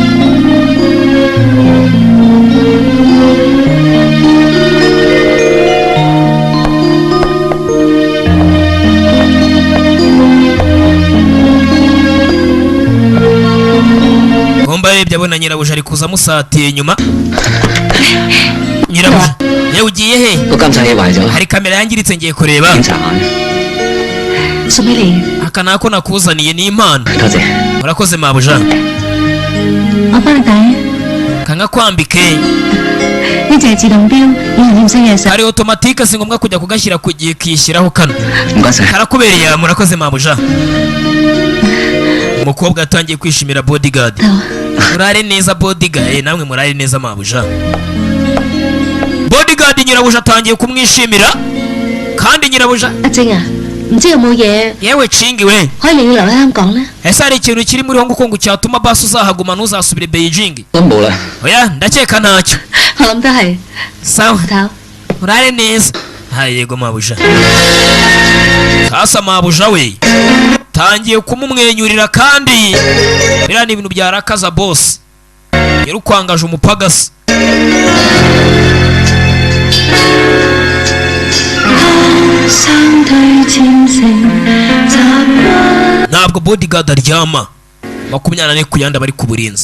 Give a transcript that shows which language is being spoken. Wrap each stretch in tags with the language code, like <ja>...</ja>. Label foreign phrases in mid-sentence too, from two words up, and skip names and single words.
<rw>Ngomba yebye abona nyirabuja ari kuza musatiye inyuma. Nyirabuja, yewe ugiye he?</rw> <yue>個監察器壞咗，</yue> <rw>Hari kamera yangiritse ngiye kureba.</rw> <yue>檢查下。送俾你。</yue> <rw>Aka nako nakuzaniye ni impano.</rw> <yue>多謝。</yue> <rw>Murakoze mabuja.</rw> <yue>我幫你戴。</yue> <rw>Kanga kwambike.</rw> <yue>呢隻係自動錶，以後要識嘢食。</yue> <rw>Hari automatique si ngombwa kujya kugashyira kugiye kishyiraho kano.</rw> <yue>唔該曬。</yue> <rw>Karakubereye murakoze mabuja. Umukobwa atangiye kwishimira bodyguard. Murare neza bodyguard, namwe murare neza mabuja. Bodyguard nyirabuja atangiye kumwishimira kandi nyirabuja</rw> <yue>阿晶啊，唔知有冇嘢</yue> <rw>yewe cingi we</rw> <yue>可以令你留喺香港咧？</yue> <rw>ese hari ikintu kiri muri Hong Kong cyatuma basi uzahaguma ntuzasubire Beijing?</rw> <yue>都冇啦。</yue> <rw>Oya ndakeka ntacyo.</rw> <yue>我諗都係。</yue> <rw>Sawa</rw> <yue>頭。</yue> <rw>murare neza. Hayi yego mabuja. Sasa mabuja we tangiye kumumwenyurira kandi biriya ni ibintu byarakaza boss. Yarukwangaje umupagasi. Ntabwo bodyguard aryama 24 ku yandi bari ku burinzi.</rw>